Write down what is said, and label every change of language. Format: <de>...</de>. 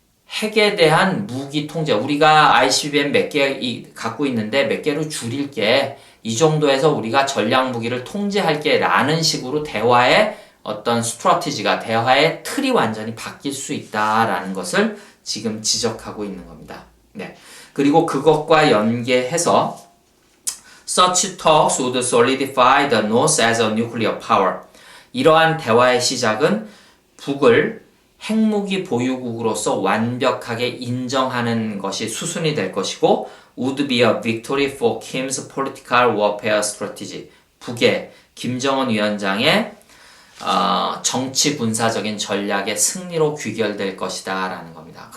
<ko>핵에 대한 무기 통제, 우리가 ICBM 몇 개 갖고 있는데 몇 개로 줄일게, 이 정도에서 우리가 전략 무기를 통제할게 라는 식으로 대화의 어떤 스트래티지가, 대화의 틀이 완전히 바뀔 수 있다라는 것을 지금 지적하고 있는 겁니다. 네. 그리고 그것과 연계해서</ko> <en>Such talks would solidify the North as a nuclear power.</en> <ko>이러한 대화의 시작은 북을 핵무기 보유국으로서 완벽하게 인정하는 것이 수순이 될 것이고</ko> <en>would be a victory for Kim's political warfare strategy.</en> <ko>북의 김정은 위원장의 정치 군사적인 전략의 승리로 귀결될 것이다 라는 겁니다.</ko>